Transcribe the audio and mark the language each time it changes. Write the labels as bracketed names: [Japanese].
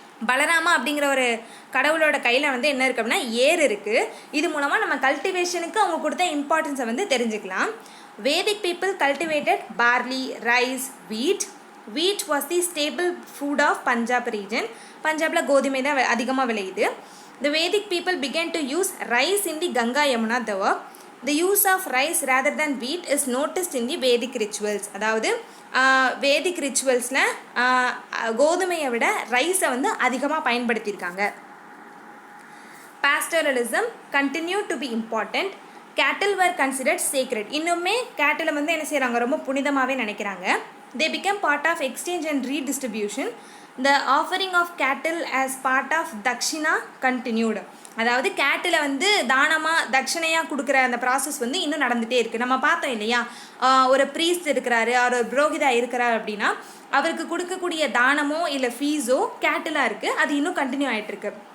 [Tamil] பலராமா அப்படிங்கிற ஒரு கடவுளோட கையில் வந்து என்ன இருக்குது அப்படின்னா ஏர் இருக்குது. இது மூலமாக நம்ம கல்டிவேஷனுக்கு அவங்க கொடுத்த இம்பார்ட்டன்ஸை வந்து தெரிஞ்சுக்கலாம். [English] Vedic people cultivated barley, rice, wheat was the staple food of Punjab region. [Tamil] பஞ்சாபில் கோதுமை தான் அதிகமாக விளையுது. [English] The Vedic people began to use rice in the Ganga Yamuna Dawa. The use of rice rather than wheat is noticed in the Vedic rituals. [Tamil] அதாவது வேதிக் ரிச்சுவல்ஸில் கோதுமையை விட ரைஸை வந்து அதிகமாக பயன்படுத்தியிருக்காங்க. [English] Pastoralism continued to be important. Cattle were considered sacred. [Tamil] இன்னுமே கேட்டில் வந்து என்ன செய்கிறாங்க, ரொம்ப புனிதமாகவே நினைக்கிறாங்க. [English] They became part of exchange and redistribution. The offering of cattle as part of dakshina continued. [Tamil] அதாவது கேட்டில் வந்து தானமாக தட்சணையாக கொடுக்குற அந்த ப்ராசஸ் வந்து இன்னும் நடந்துகிட்டே இருக்குது. நம்ம பார்த்தோம் இல்லையா, ஒரு ப்ரீஸ்ட் இருக்கிறாரு, ஒரு புரோகிதா இருக்கிறார் அப்படின்னா அவருக்கு கொடுக்கக்கூடிய தானமோ இல்லை ஃபீஸோ கேட்டிலாக இருக்குது, அது இன்னும் கண்டினியூ ஆகிட்டுருக்கு.